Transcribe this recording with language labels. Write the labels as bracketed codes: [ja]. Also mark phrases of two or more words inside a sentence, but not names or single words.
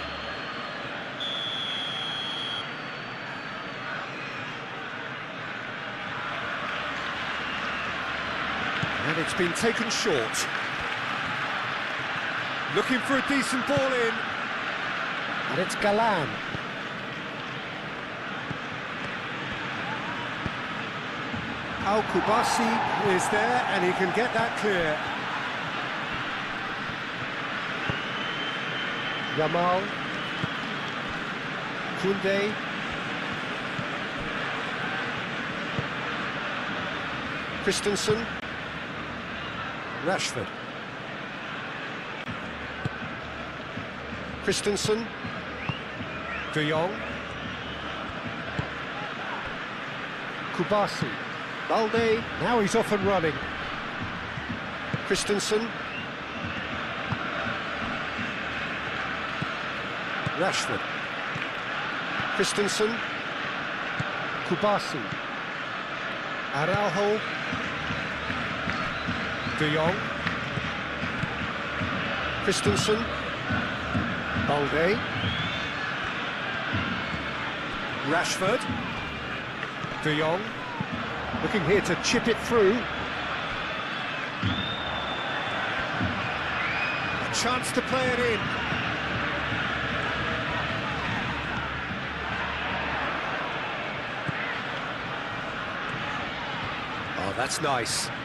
[en] And it's been taken short. Looking for a decent ball in. And it's Galan. Al-Kubasi is there and he can get that clear. Yamal. Koundé. Christensen. Rashford. Christensen. De Jong. Kubasi. Balde. Now he's off and running. Christensen. Rashford. Christensen. Kubasi. Araujo. De Jong. Christensen. Balde. Rashford. De Jong. Looking here to chip it through. A chance to play it in. Oh, that's nice.